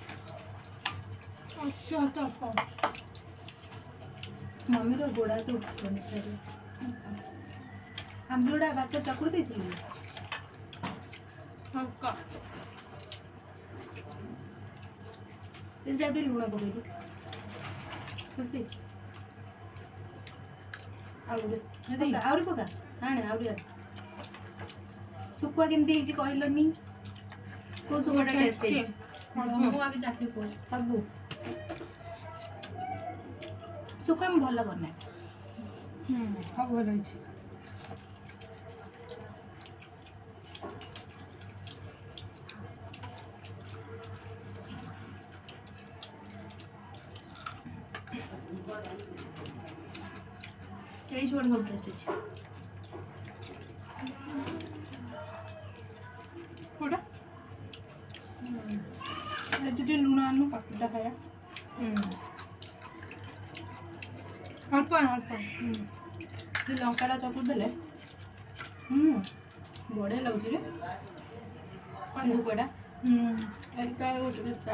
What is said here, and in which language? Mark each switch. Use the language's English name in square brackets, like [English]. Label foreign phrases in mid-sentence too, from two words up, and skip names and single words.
[Odia] ମମିର ଗୋଡ଼ ହାତ ଉଠିବନି ଖାଇଲେ ଆମ୍ବୁଲଟା ଭାତ ଚକୁଡ଼ି ଦେଇଥିଲୁ ଟିକେ ଲୁଣ ପକେଇଲୁ ଖୁସି ଆହୁରି ପକା ଆଣେ ଆହୁରି ଶୁଖୁଆ କେମିତି ହେଇଛି କହିଲନି କେଉଁ ଶୁଖୁଆଟା ଟେଷ୍ଟ ହେଇଛି ମୁଁ ଆଗେ ଚାଖି କହୁଛି ସବୁ ଶୁଖୁଆ ମୁଁ ଭଲ ବନାଏ ସବୁ ଭଲ ହେଇଛି [Bangla] এই শুকনো সব টেস্ট হচ্ছে ওটা [Odia] ଟିକେ ଲୁଣ ଆଣୁ କାକୁଡ଼ିଟା ଖାଇବା ଅଳ୍ପ ଅଳ୍ପ ଲଙ୍କାଟା ଚକୁଡ଼ି ଦେଲେ ବଢ଼ିଆ ଲାଗୁଛି ରେ ଶୁଖୁଆଟା ଏକା ଗୋଟେ